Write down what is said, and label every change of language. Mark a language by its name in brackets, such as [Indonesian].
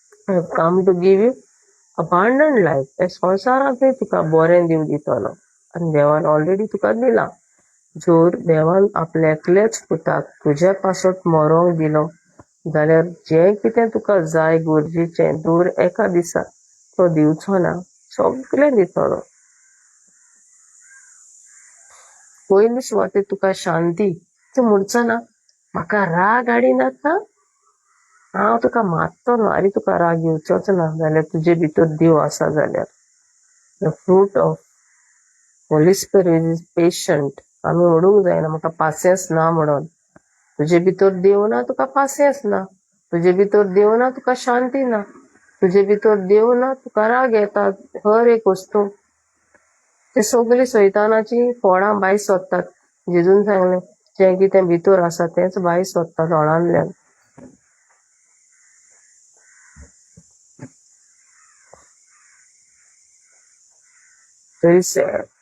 [English] I have come to give you abundant life. [Goan Konkani] हे संवसारांतूय तुका बरें दिव दितलो. आनी देवान ऑलरेडी तुका दिलां. जर देवान आपल्या एकल्याच पुताक तुज्या पासत मरोंक दिलो जाल्यार जें कितें तुका जाय गरजेचें दर एका दिसा तो दिवचो ना, सगळें दितलो. पयली सुवातेर तुका शांती. तूं म्हणचो ना म्हाका राग हाडिनाका, हांव तुका मारतलो, आनी तुका राग येवचोच ना जाल्यार तुजे भितर देव आसा जाल्यार. [English] The fruit of holy spirit is patient. [Goan Konkani] आमी म्हणूंक जायना म्हाका पासियन्स ना म्हणून. तुजे भितर देव ना तुका पासियन्स ना. तुजे भितर देव ना तुका शांती ना. तुजे भितर देव ना तुका राग येता हर एक वस्तू. ते सगळीं सैतानाची फळां भायर सोदतात. जेजून सांगलें जें कितें भितर आसा तेंच भायर सोदता दोळांतल्यान.